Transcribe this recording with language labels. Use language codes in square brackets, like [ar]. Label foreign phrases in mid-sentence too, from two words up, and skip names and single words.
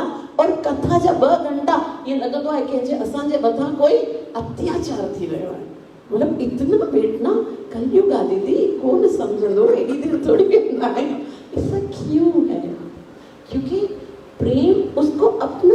[sd] और कथा जा 2 घंटा ये लॻंदो आहे कि असांजे मथां कोई अत्याचार थी रहियो आहे। [hi] मतलब इतना बैठना [sd] कलयुग आहे दीदी, कौन समझंदो, एॾी देर थोड़ी वेंदा आहियूं। [hi] ऐसा क्यों है? क्योंकि प्रेम उसको